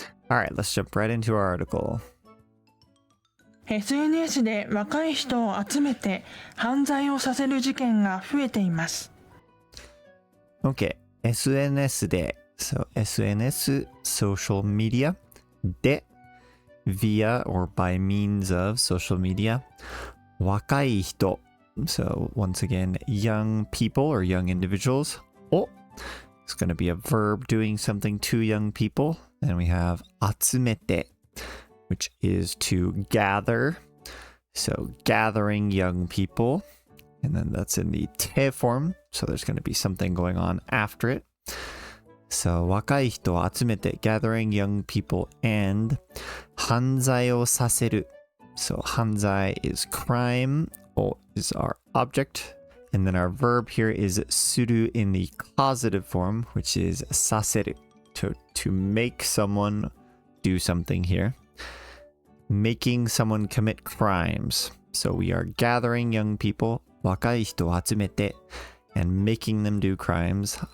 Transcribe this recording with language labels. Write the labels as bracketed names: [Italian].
[English] All right, let's jump right into our article. [Japanese] SNS で若い人を集めて犯罪をさせる事件が増えています。 [English] Okay, SNS で、so SNS, social media, で、via or by means of social media, 若い人, so once again, young people or young individuals, お it's going to be a verb doing something to young people. Then we have 集めて, which is to gather. So gathering young people. And then that's in the te form. So there's going to be something going on after it. So 若い人を集めて gathering young people and 犯罪をさせる. So 犯罪 is crime or is our object. And then our verb here is する in the causative form, which is させる. To make someone do something here. Making someone commit crimes. So we are gathering young people, 若い人を集めて and making them do crimes.